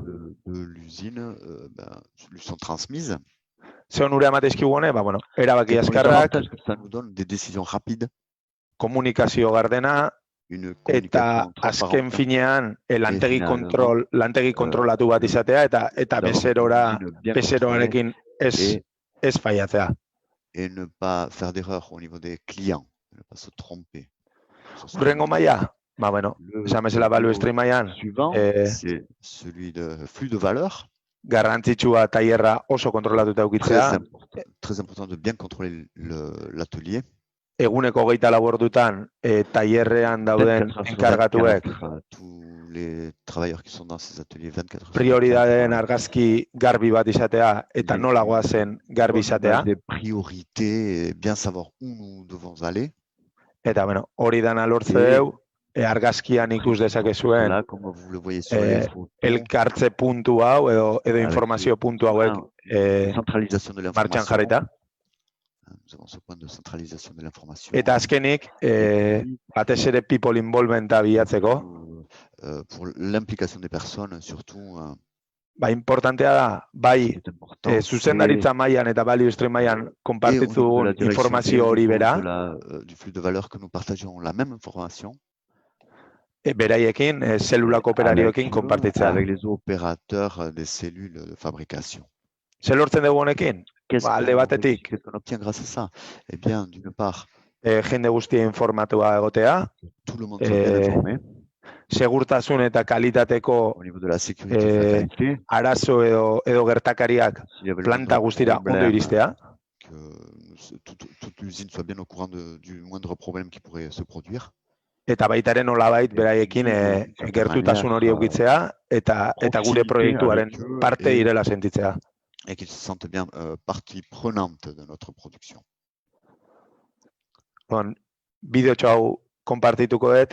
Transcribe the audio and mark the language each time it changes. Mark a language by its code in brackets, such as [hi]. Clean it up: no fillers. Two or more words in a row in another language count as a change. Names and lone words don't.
[fr] L'usine lui sont transmises. [eu] Zeon ure amatezkigu hone, erabaki azkarrak, komunikazio gardena, eta azken finean lantegi kontrolatu bat izatea, eta bezeroarekin ez faiatzea. [fr] Et ne pas faire d'erreur au niveau des clients, ne pas se tromper. [eu] Urrengo maila, esan bezala [en] value stream [eu] mailan, [fr] c'est celui de flux de valeur. [eu] Garrantzitsua tailerra oso kontrolatuta edukitzea. [fr] Très important de bien contrôler l'atelier. [eu] Eguneko 24 ordutan tailerrean dauden enkargatuek [fr] tous les travailleurs qui sont dans ces ateliers 24 heures. [eu] Prioridadeen argazki garbi bat izatea eta nola goazen garbi izatea. [fr] Des priorités, bien savoir où nous devons aller. [eu] Eta hori dana lortzeu argazkian ikus dezakezuen elkartze puntu hau edo informazio puntu hauek martxan jarrita. Eta azkenik, batez ere [en] people involvementa [eu] bilatzeko. [fr] Pour l'implication des personnes, surtout. [eu] Importantea da, bai zuzendaritza mailan eta [en] value stream [eu] mailan konpartitzen informazio hori bera. [fr] Du flux de valeur que nous partageons la même information. [eu] Beraiekin, zelulako operarioekin konpartitzea. [fr] Avec les opérateurs des cellules de fabrication. [eu] Zer lortzen dugu honekin? alde batetik, [fr] qu'est-ce qu'on obtient grâce à ça? Eh bien, d'une part, [eu] jende guztia informatua egotea, [fr] tout le monde soit bien informé [eu] segurtasun eta kalitateko [fr] au niveau de la sécurité et de la qualité. [eu] Arazo edo gertakariak planta guztira ondo iristea. [fr] Que toute l'usine soit bien au courant du moindre problème qui pourrait se produire. [eu] Eta baitaren nolabait beraiekin gertutasun hori eukitzea eta gure proiektuaren parte direla sentitzea. [fr] Et qu'ils se sentent bien partie prenante de notre production. Bon, [eu] bideotxo hau konpartituko dut.